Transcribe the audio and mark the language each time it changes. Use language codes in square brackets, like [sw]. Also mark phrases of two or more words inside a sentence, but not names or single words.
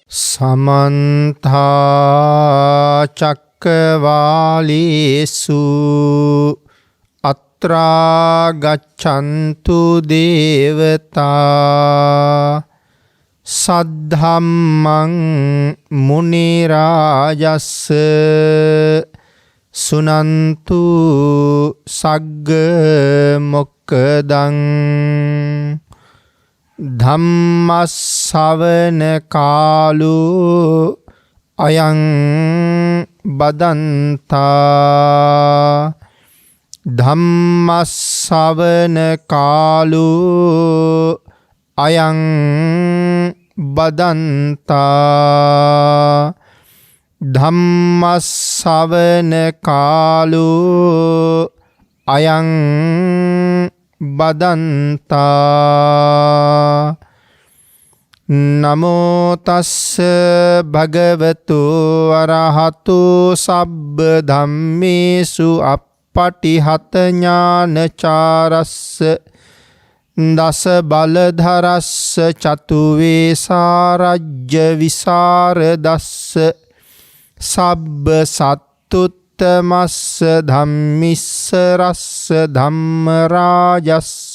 [pi] समन्ता चक्रवालेषु अत्रा गच्छन्तु देवता सद्धम्मं मुनिराजस्स सुनन्तु सग्ग मोक्खदं ධම්මස්සවන කාලෝ අයං බදන්තා ධම්මස්සවන කාලෝ අයං බදන්තා ධම්මස්සවන කාලෝ අයං බදන්තා නමෝ තස්ස භගවතු අරහතු සබ්බ ධම්මේසු අප්පටිහත ඥානචාරස්ස දස බලධරස්ස චතුවේසාරජ්‍ය විසරදස්ස සබ්බ සත්තුත් තමස්ස ධම්මිස්ස රස්ස ධම්මරාජස්ස